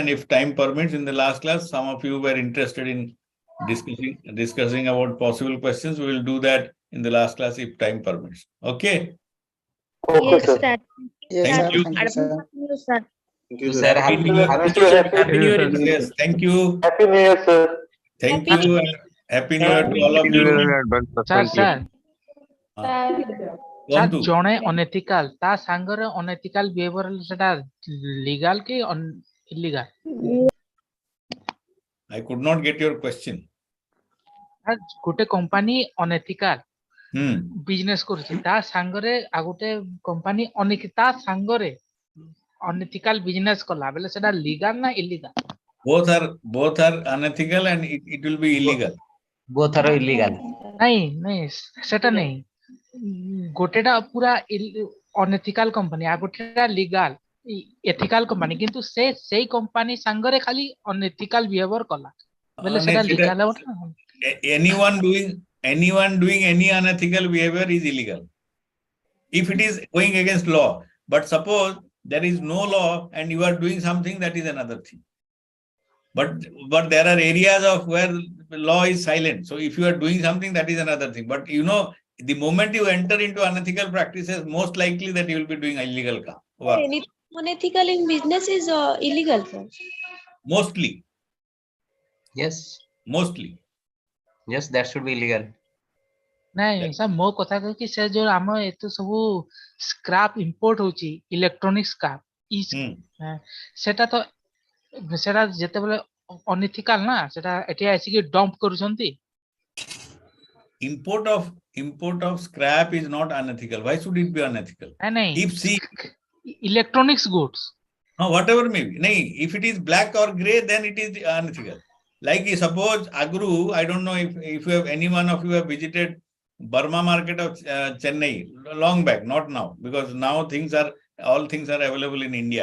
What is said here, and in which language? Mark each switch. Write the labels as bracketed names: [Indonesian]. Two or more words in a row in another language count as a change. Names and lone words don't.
[English] And if time permits, in the last class, some of you were interested in discussing about possible questions. We will do that in the last class if time permits. Okay. Okay, Yes, sir. sir. Yes, Thank sir. you. Thank you, sir. Advance happy new year, sir. Thank you, Sir, sir. happy New Year. Thank you. Happy New Year. Yes, thank you. Happy New Year, sir. Thank Happy you. Happy New Year to all of you. sir sir sir [Odia] କୁହନ୍ତୁ। ଜଣେ ଅନଏଥିକାଲ ତା ସାଙ୍ଗରେ [English] unethical behaviour [Odia] ସେଟା ଲିଗାଲ କି ଇଲିଗାଲ? [English] I could not get your question. [Odia] ଗୋଟେ କମ୍ପାନୀ [English] unethical business [Odia] କରୁଛି, ତା ସାଙ୍ଗରେ ଆଉ ଗୋଟେ କମ୍ପାନୀ ତା ସାଙ୍ଗରେ [English] unethical business [Odia] କଲା ବେଲେ ସେଟା ଲିଗାଲ ନା ଇଲିଗାଲ? [English] Both are unethical and it will be illegal. Both are illegal. [Odia] ନାଇଁ ସେଟା ନାଇଁ, ଗୋଟେଟା ପୁରା [English] unethical company [Odia] ଆଉ ଗୋଟେଟା [English] legal ethical company, [Odia] କିନ୍ତୁ ସେଇ କମ୍ପାନୀ ସାଙ୍ଗରେ ଖାଲି [English] unethical behaviour [Odia] କଲା ବେଲେ ସେଟା ଲିଗାଲ ହେବ ନା? [English] Anyone doing any unethical behavior is illegal if it is going against law. But suppose there is no law and you are doing something, that is another thing. But there are areas of where law is silent. So if you are doing something, that is another thing. But the moment you enter into unethical practices, most likely that you will be doing illegal work. Anything unethical in business is illegal, sir. Mostly. Yes. Mostly. Yes, that should be illegal. [Odia] ନାଇଁ ସାର୍ ମୋ କଥା କହୁଛି ସେ ଯୋଉ ଆମ ଏତେ ସବୁ [English] scrap import [Odia] ହଉଛି [English] electronic scrap [Odia] ସେଟା ଯେତେବେଳେ ଅନଇଥିକାଲ ନା, ସେଟା ଏଠି ଆସିକି ଡମ୍ପ କରୁଛନ୍ତି। [English] Import of scrap is not unethical. Why should it be unethical? Electronics goods. No, whatever may be. If it is black or gray, then it is unethical. Like suppose Agru, I don't know if you have, any one of you have visited Burma market of Chennai long back, not now, because now all things are available in India.